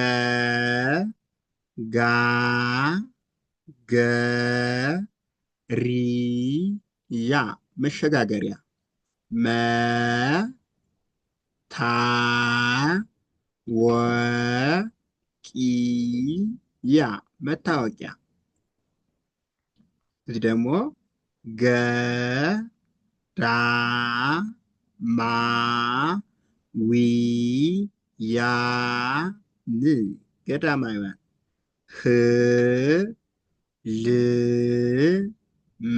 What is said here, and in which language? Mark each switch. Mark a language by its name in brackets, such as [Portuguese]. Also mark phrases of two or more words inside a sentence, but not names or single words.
[Amharic] ጋ ገ ሪ ያ መሸጋገሪያ። መ ታ ወ ቂ ያ መታወቂያ። እዚህ ደግሞ ገ ዳ ማ ዊ ያ ን ገዳማውያን። ህ ል መ